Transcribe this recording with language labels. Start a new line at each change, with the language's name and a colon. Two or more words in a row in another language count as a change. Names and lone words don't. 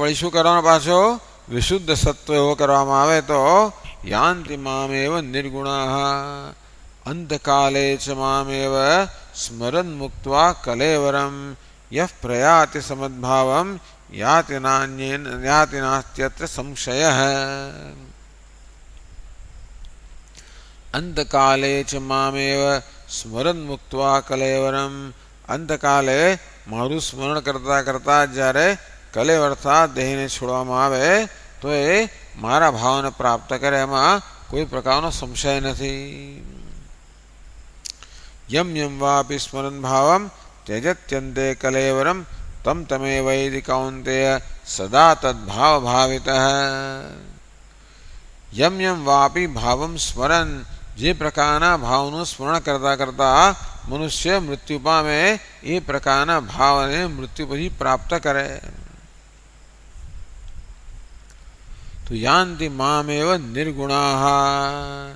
Gujarati: વળી શું કરવાનો પાછો વિશુદ્ધ સત્વ એવો કરવામાં આવે તો
Sanskrit: यान्ति मामेव निर्गुणाः अंतकाले च मामेव स्मरन् मुक्त्वा कलेवरं यः प्रयाति समद्भावं याति नान्येन याति नास्त्यत्र संशयः अंतकाले च मामेव स्मरन् मुक्त्वा कलेवरम अंतकाले
Gujarati: મારું સ્મરણ કરતા કરતા જ્યારે કલેવરતા દેહને છોડવામાં આવે તો એ મારા ભાવને પ્રાપ્ત કરે એમાં કોઈ પ્રકારનો સંશય નથી
Sanskrit: यम यम वापि स्मरन् भावं त्यजत्यन्ते कलेवरं तम तमेवैति कौन्तेय સદા તદ્ભાવ ભાવિતઃ યમ યમ વાપી ભાવમ સ્મરન,
Gujarati: જે પ્રકારના ભાવનું સ્મરણ કરતા કરતા મનુષ્ય મૃત્યુ પામે એ પ્રકારના ભાવને મૃત્યુ પછી પ્રાપ્ત કરે.
Sanskrit: તો યાંતિ મામેવ નિર્ગુણાઃ.